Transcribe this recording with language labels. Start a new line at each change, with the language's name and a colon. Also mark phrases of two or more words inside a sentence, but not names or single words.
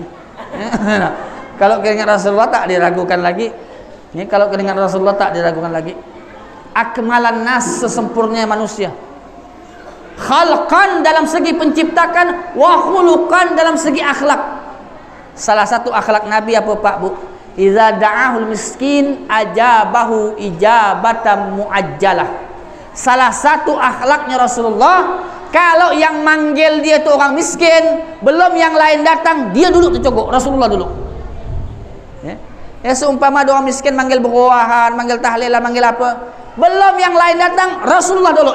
Indonesian: Kalau keringat Rasulullah tak diragukan lagi. Ini kalau keringat Rasulullah tak diragukan lagi.
Arabic: أكمل الناس,
Indonesian: sesempurnanya manusia. Khalqan dalam segi penciptakan,
Arabic: وخلقا
Indonesian: dalam segi akhlak. Salah satu akhlak Nabi apa, Pak, Bu?
Arabic: إذا دعاه المسكين أجابه إجابة معجلة.
Indonesian: Salah satu akhlaknya Rasulullah, kalau yang manggil dia itu orang miskin, belum yang lain datang, dia duduk tercogok. Rasulullah duduk. Ya, seumpama ada orang miskin manggil berwahan, manggil tahlilan, manggil apa, belum yang lain datang, Rasulullah dulu.